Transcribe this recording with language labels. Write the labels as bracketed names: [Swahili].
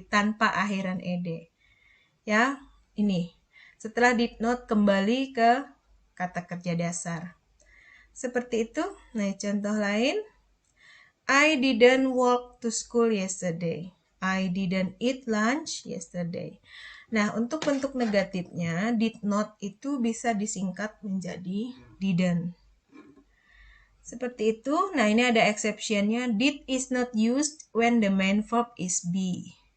[Indonesian] Tanpa akhiran ed. Ya, ini. Setelah did not kembali ke kata kerja dasar. Seperti itu. Nah, contoh lain. [English] I didn't walk to school yesterday. I didn't eat lunch yesterday. [Indonesian] Nah, untuk bentuk negatifnya, did not itu bisa disingkat menjadi didn't. Seperti itu. Nah, ini ada exception-nya. [English] Did is not used when the main verb is be.